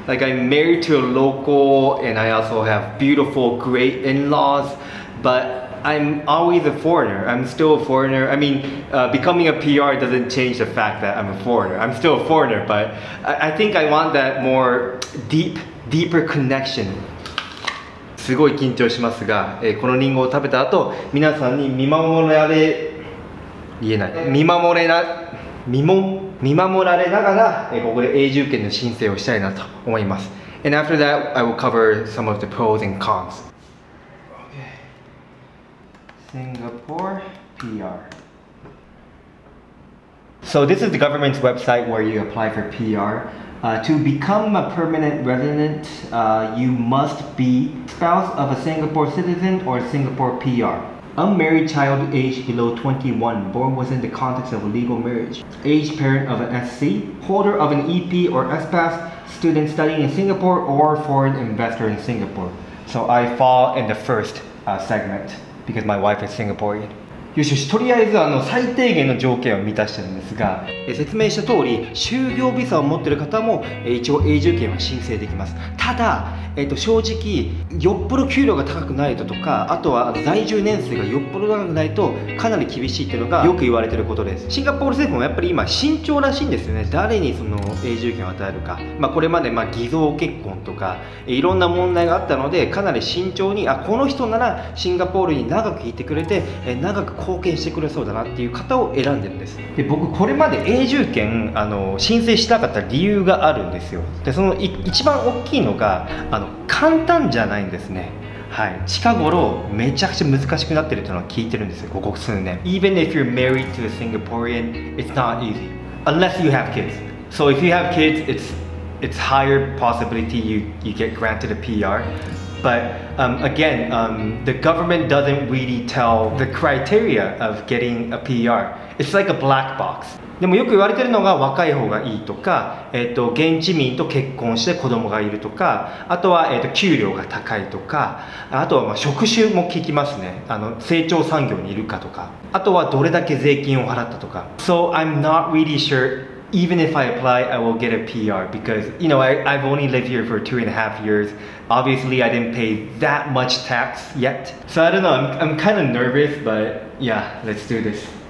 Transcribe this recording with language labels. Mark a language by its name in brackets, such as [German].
[English] Like I'm married to a local and I also have beautiful, great in-laws, but I'm always a foreigner. I'm still a foreigner. I mean, becoming a PR doesn't change the fact that I'm a foreigner. I'm still a foreigner, but I think I want that more deeper connection. [Japanese] すごい緊張しますが、このリンゴを食べた後、皆さんに見守られながら、ここで永住権の申請をしたいなと思います。 [English] And after that, I will cover some of the pros and cons. Singapore PR. So this is the government's website where you apply for PR. To become a permanent resident, you must be spouse of a Singapore citizen or Singapore PR. Unmarried child aged below 21, born within the context of a legal marriage. Aged parent of an SC, holder of an EP or SPAS, student studying in Singapore or foreign investor in Singapore. So I fall in the first segment. Because my wife is Singaporean. [Japanese] よし、とりあえず最低限の条件を満たしてるんですが、説明した通り就業ビザを持っている方も一応永住権は申請できます。ただ、正直よっぽど給料が高くないとか、あとは在住年数がよっぽど長くないとかなり厳しいっていうのがよく言われてることです。シンガポール政府もやっぱり今慎重らしいんですよね。誰にその永住権を与えるか、これまで偽造結婚とかいろんな問題があったので、かなり慎重にこの人ならシンガポールに長くいてくれて長く貢献してくれそうだなっていう方を選んでるんです。で、僕これまで永住権申請しなかった理由があるんですよ。で、その一番大きいのが簡単じゃないんですね。はい、近頃めちゃくちゃ難しくなってるっていうのは聞いてるんですよ、ここ数年。 [English] Even if you're married to a Singaporean, it's not easy unless you have kids. So if you have kids, it's higher possibility you get granted a PR. But again, the government doesn't really tell the criteria of getting a PR. It's like a black box. [Japanese] でもよく言われてるのが若い方がいいとか、現地民と結婚して子供がいるとか、あとは、給料が高いとか、あとは職種も聞きますね。成長産業にいるかとか、あとはどれだけ税金を払ったとか。 [English] So I'm not really sure. Even if I apply, I will get a PR because, you know, I've only lived here for 2.5 years. Obviously, I didn't pay that much tax yet. So I don't know, I'm kind of nervous, but yeah, let's do this.